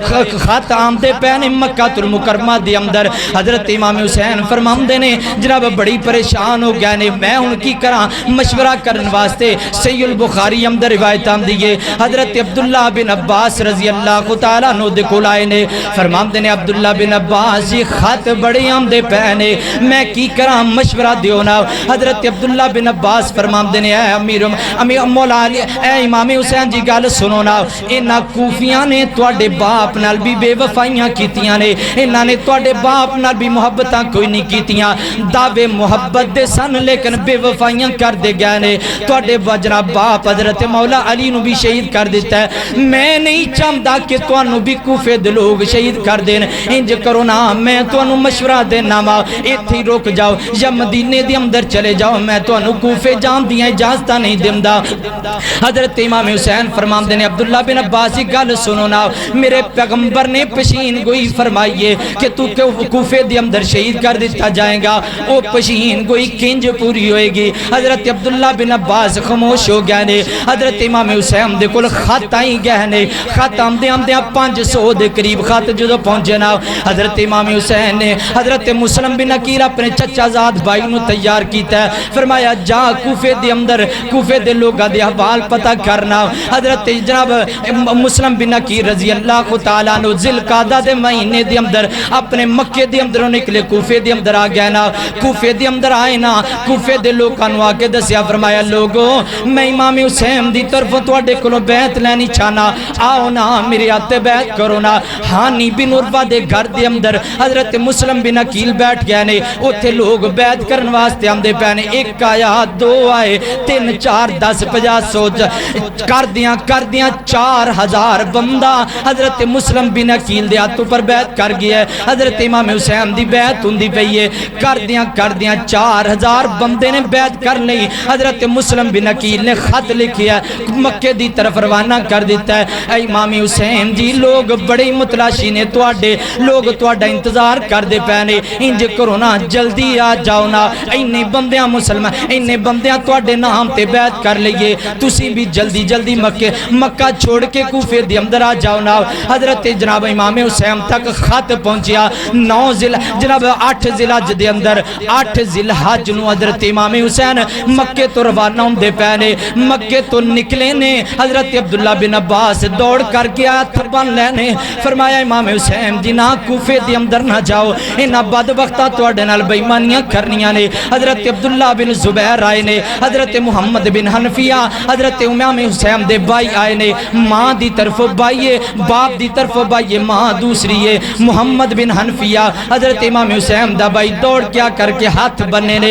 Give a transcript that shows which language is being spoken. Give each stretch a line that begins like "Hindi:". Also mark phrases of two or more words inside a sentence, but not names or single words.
Punjabi: خط آمدے پہنے مکہ المکرمہ دے اندر. حضرت امام حسین فرماندے نے جناب بڑی پریشان ہو گئے نے, میں ان کی کراں مشورہ کرن واسطے. صحیح البخاری اندر روایت آمدی ہے حضرت عبداللہ بن عباس
Arabic: رضی اللہ تعالیٰ عنہ
Punjabi: دے کول آئے نے. فرماندے نے عبداللہ بن عباس یہ خط بڑے آمدے پہنے, میں کی کراں مشورہ دیو نا. حضرت عبداللہ بن عباس فرماندے نے اے مولا علی, اے امام حسین جی گل سنو نا, انہاں کوفیاں نے تواڈے باپ نال بھی بے وفائیاں کیتیاں نے, انہاں نے تواڈے باپ نال بھی محبتاں کوئی نہیں کیتیاں. دعوے محبت دے سن لیکن بے وفائیاں کر دے گئے نے. تواڈے جناب باپ حضرت مولا علی نو بھی شہید کر دیتا ہے. میں نہیں چاہتا کہ تانوں بھی کوفے دے لوگ شہید کر دین. انج کرو نا, میں تانوں مشورہ دینا وا, ایتھے رک جاؤ یا مدینے دے اندر چلے جاؤ, میں تانوں کوفے جان دیاں اجازت نہیں دیندا. حضرت امام حسین فرماندے نے عبداللہ بن عباس گل سنو نا, میرے پیغمبر نے پشین گوئی فرمائیے کہ تو کوفے دے اندر شہید کر دیتا جائے گا, وہ پشین گوئی کنج پوری ہوئے گی. حضرت عبداللہ بن عباس خاموش ہو گئے نے. حضرت امام حسین دے کول خط آئی گئے نے. خط آمدے 500 دے قریب خط جدو پہنچے نا, حضرت امام حسین نے حضرت مسلم بن عقیل اپنے چچا زاد بھائی نو تیار کیتا ہے. فرمایا جا کوفے دے اندر کوفے دے لوگاں دے احوال پتہ کرنا. حضرت جناب مسلم بن عقیل
Arabic: رضی اللہ تعالیٰ عنہ
Punjabi: ذوالقعدہ دے مہینے دے اندر اپنے مکے دے اندروں نکلے, کوفے دے اندر آ گئے نا. کوفے دے اندر آئے نا, کوفے دے لوگاں نو آ کے دسیا, فرمایا لوگو میں امام حسین دی طرف تواڈے کولوں بیعت لینی چاہنا, آؤ نا میرے ہاتھ بیعت کرو نا. ہانی بن عروہ دے گھر دے اندر حضرت مسلم بن عقیل بیٹھ گئے نے. اوتھے لوگ بیعت کرن واسطے آندے پے نے. 1 آیا, 2 آئے, 3, 4, 10, 50 کر دیاں 4,000 بندہ حضرت مسلم بن عقیل دے ہاتھ پر بیعت کر گیا ہے. حضرت امام حسین دی بیعت ہوندی پئی ہے. کر دیاں 4,000 بندے نے بیعت کر لئی. حضرت مسلم بن عقیل نے خط لکھیا مکے دی طرف روانہ کر دیتا ہے. اے امام حسین جی لوگ بڑے متلاشی نے, تواڈے لوگ تواڈا انتظار کر دے پے نے, انج کرو نا جلدی آ جاؤ نا, اینے بندیاں مسلمان اینے بندیاں تواڈے نام تے بیعت کر لئیے, تسی بھی جلدی جلدی مکہ چھوڑ کے کوفے دے اندر آ جاؤ نا. حضرت جناب امام حسین تک خط پہنچیا 8 ذی الحج دے اندر 8 ذی الحج نو حضرت امام حسین مکے تو روانہ ہوندے پے نے. مکے تو نکلے نے. حضرت عبداللہ بن عباس دوڑ کر کے ہاتھ بن لینے. فرمایا امام حسین جی نہ کوفے دے اندر نہ جاؤ, انہاں بدبختاں تواڈے نال بے ایمانیاں کرنیاں نے. حضرت عبداللہ بن زبیر آئے نے, حضرت محمد بن حنفیہ حضرت امام حسین دے بھائی آئے نے. ماں دی طرف بھائی ہے, باپ دی طرف بھائی ہے, ماں دوسری ہے. محمد بن حنفیہ حضرت امام حسین دا بھائی دوڑ کیا کر کے ہاتھ بننے نے.